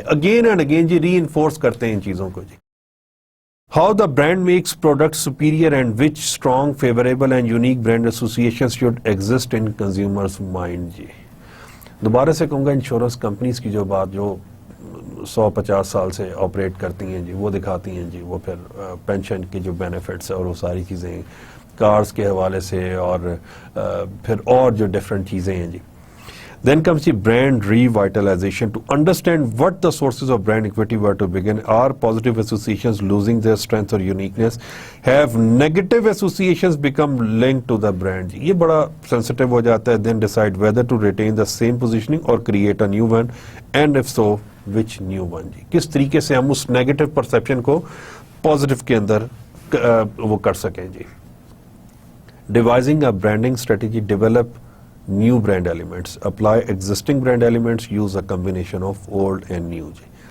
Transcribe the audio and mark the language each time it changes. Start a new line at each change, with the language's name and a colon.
English: again and again जी reinforce
Hindi: करते हैं इन चीजों को जी.
English: How the brand makes products superior and which strong, favourable and unique brand associations should exist in consumers mind जी.
Hindi: दोबारा से कहूंगा, insurance companies की जो बात जो 100-50 साल से ऑपरेट करती हैं जी, वो दिखाती हैं जी, वो फिर पेंशन के जो बेनिफिट्स है और वो सारी चीज़ें कार्स के हवाले से और फिर और जो डिफरेंट चीज़ें हैं जी.
English: Then comes the brand revitalization. To understand what the sources of brand equity were to begin, are positive associations losing their strength or uniqueness? Have negative associations become linked to the brand?
Hindi: ये बड़ा sensitive हो जाता है.
English: Then decide whether to retain the same positioning or create a new one, and if so, which new one जी.
Hindi: किस तरीके से हम उस negative perception को positive के अंदर वो कर सकें जी.
English: Devising a branding strategy, develop new brand elements, apply existing brand elements, use a combination of old and new जी.